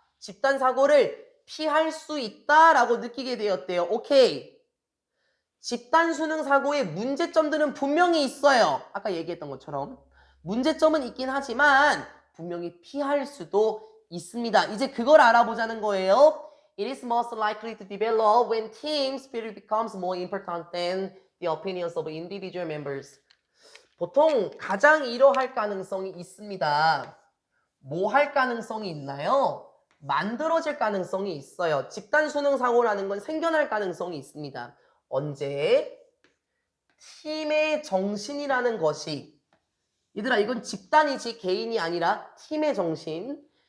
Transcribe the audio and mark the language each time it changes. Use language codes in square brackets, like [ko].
[ko] 집단 사고를 피할 수 있다라고 느끼게 되었대요. 오케이. 집단 수능 사고의 문제점들은 분명히 있어요. 아까 얘기했던 것처럼. 문제점은 있긴 하지만 분명히 피할 수도 있습니다. 이제 그걸 알아보자는 거예요. [en] It is most likely to develop when team spirit becomes more important than the opinions of individual members. [ko] 보통 가장 이러할 가능성이 있습니다. 뭐 할 가능성이 있나요? 만들어질 가능성이 있어요. 집단 수능 사고라는 건 생겨날 가능성이 있습니다. 언제? 팀의 정신이라는 것이 얘들아 이건 집단이지 개인이 아니라 팀의 정신.